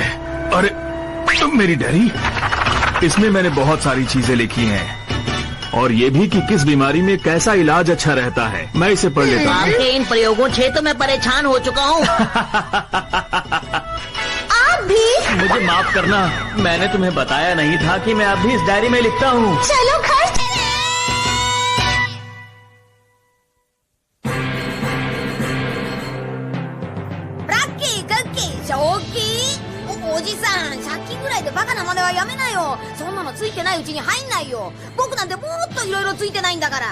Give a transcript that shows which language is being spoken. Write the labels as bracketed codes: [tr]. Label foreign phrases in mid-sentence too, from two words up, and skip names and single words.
[hi] अरे मेरी डायरी, इसमें मैंने बहुत सारी चीजें लिखी हैं और ये भी कि किस बीमारी में कैसा इलाज अच्छा रहता है। मैं इसे पढ़ लेता हूँ। आपके इन प्रयोगों से तो मैं परेशान हो चुका हूँ। आप भी? मुझे माफ करना, मैंने तुम्हें बताया नहीं था कि मैं अब भी इस डायरी में लिखता हूँ। चलो घर चले। [ja] ラッキークッキー正気おじさん、借金ぐらいでバカな真似はやめなよ。そんなのついてないうちに入んないよ。僕なんてもっといろいろついてないんだから。